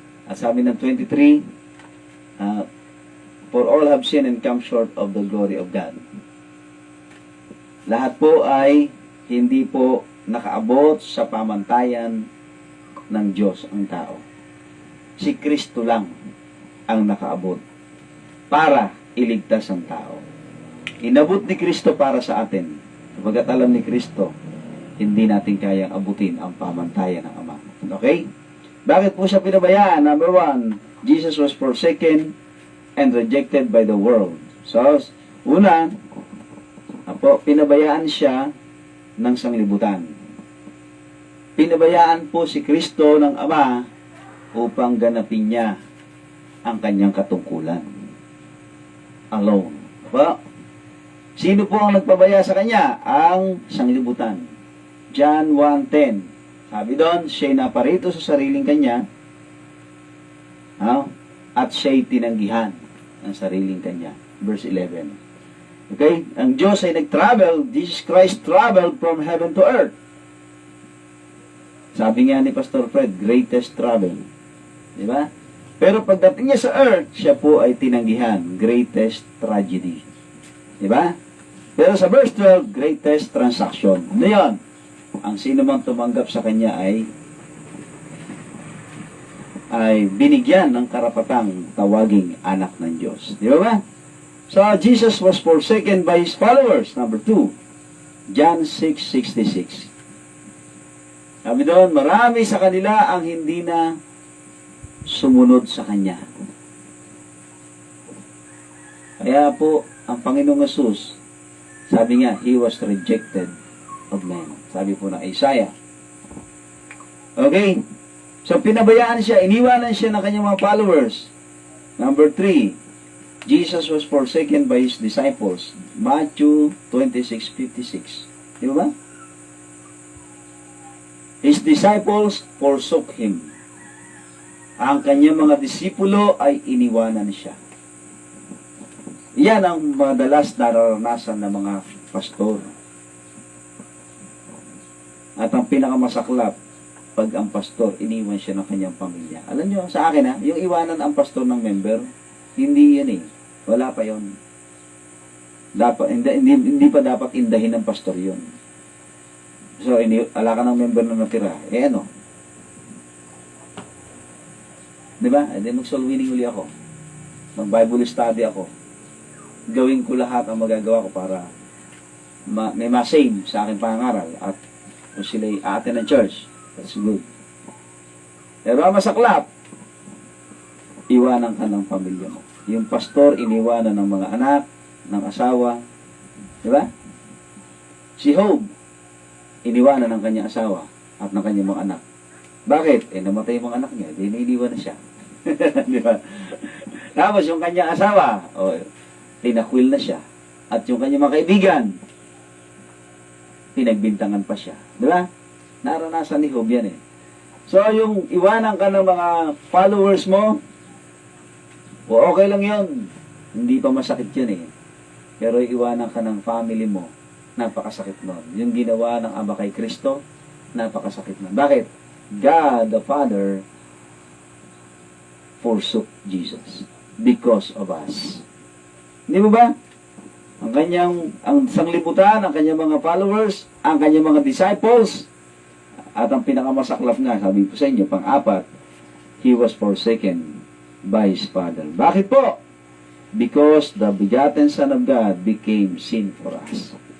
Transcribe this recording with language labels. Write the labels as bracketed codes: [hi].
[tl] At sabi ng [en] 23, for all have sinned and come short of the glory of God. [tl] Lahat po ay hindi po nakaabot sa pamantayan ng Diyos ang tao. Si Kristo lang ang nakaabot para iligtas ang tao. Inabot ni Kristo para sa atin. Kapag alam ni Kristo, hindi natin kayang abutin ang pamantayan ng Ama. Okay? Bakit po siya pinabayaan? [en] Number 1, Jesus was forsaken and rejected by the world. [tl] So, una, pinabayaan siya ng sanglibutan. Pinabayaan po si Kristo ng Ama upang ganapin niya ang kanyang katungkulan. Alone. Sino po ang nagpabaya sa kanya? Ang sanglibutan. John 1:10. Sabi doon, siya'y naparito sa sariling kanya, at siya'y tinanggihan ng sariling kanya. [en] Verse 11. Okay? [tl] Ang Diyos ay nag-travel, [en] Jesus Christ traveled from heaven to earth. [tl] Sabi nga ni Pastor Fred, [en] greatest travel. [tl] Diba? Pero pagdating niya sa earth, siya po ay tinanggihan, [en] greatest tragedy. [tl] Diba? Pero sa verse 12, [en] greatest transaction. [tl] Ano yun? Ang sino mang tumanggap sa kanya ay binigyan ng karapatang tawaging anak ng Diyos. Di ba? [en] So, Jesus was forsaken by His followers. [tl] Number 2, John 6:66. Sabi doon, marami sa kanila ang hindi na sumunod sa Kanya. Kaya po, ang Panginoong Hesus, sabi nga, [en] He was rejected of men. [tl] Sabi po ng Isaiah. Okay? So, pinabayaan siya, iniwanan siya ng kanyang mga followers. [en] Number 3, Jesus was forsaken by His disciples. [tl] Matthew 26:56. Di ba? [en] His disciples forsook Him. [tl] Ang kanyang mga disipulo ay iniwanan siya. Yan ang madalas nararanasan ng mga pastor. At ang pinakamasaklap, pag ang pastor, iniwan siya ng kanyang pamilya. Alam nyo, sa akin yung iwanan ang pastor ng member, hindi yan eh. Wala pa yon. Hindi pa dapat indahin ng pastor yon. So, ala ka ng member na natira. Ano? Diba? Mag-soul winning uli ako. Mag-Bible study ako. Gawin ko lahat ang magagawa ko para may ma-save sa aking pangaral. At kung sila'y aaten ng church, [en] that's good. [tl] Pero ang masaklap, iwanan ka ng pamilya mo. Yung pastor, iniwanan ng mga anak, ng asawa. Diba? Si Job, iniwanan ng kanyang asawa at ng kanyang mga anak. Bakit? Namatay yung mga anak niya. Di iniwan na siya. Diba? Tapos yung kanyang asawa, tinakwil na siya. At yung kanyang mga kaibigan, pinagbintangan pa siya. Diba? Naranasan ni Job yan eh. So, yung iwanan ka ng mga followers mo, okay lang yun. Hindi pa masakit yun eh. Pero iwanan ka ng family mo, napakasakit nun. Yung ginawa ng Ama kay Kristo, napakasakit nun. Bakit? [en] God the Father forsook Jesus because of us. [tl] Hindi mo ba? Ang sanglibutan, ang kanyang mga followers, ang kanyang mga disciples, at ang pinakamasaklap nga, sabi ko sa inyo, pang-apat, [en] He was forsaken by His Father. [tl] Bakit po? [en] Because the begotten Son of God became sin for us.